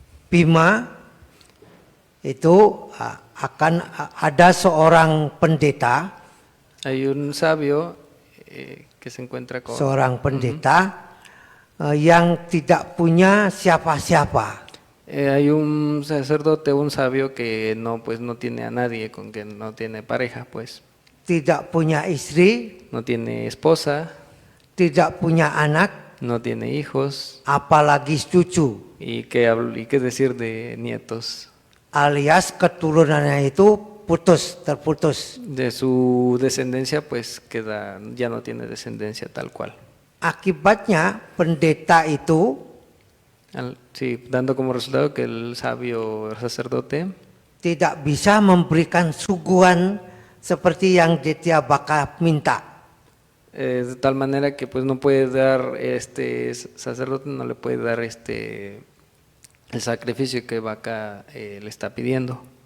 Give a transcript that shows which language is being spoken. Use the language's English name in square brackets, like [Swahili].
[Indonesian] Bima itu akan ada seorang pendeta, [Spanish] hay un sabio que se encuentra con [Indonesian] seorang pendeta yang tidak punya siapa-siapa. [Spanish] hay un sacerdote, un sabio que no tiene a nadie, con quien no tiene pareja, pues [Indonesian] Tidak punya istri, [Spanish] no tiene esposa, [Indonesian] tidak punya anak, [Spanish] no tiene hijos [Indonesian] apalagi cucu. [Spanish] y qué decir de nietos. [Indonesian] Alias keturunannya itu terputus. [Spanish] De su descendencia pues ya no tiene descendencia tal cual. [Indonesian] Akibatnya pendeta itu [Spanish] Sí, dando como resultado que el sabio sacerdote [Indonesian] tidak bisa memberikan suguhan seperti yang dia Baka minta. [Spanish] de tal manera que pues no puede dar, este sacerdote no le puede dar el sacrificio que Baka le está pidiendo.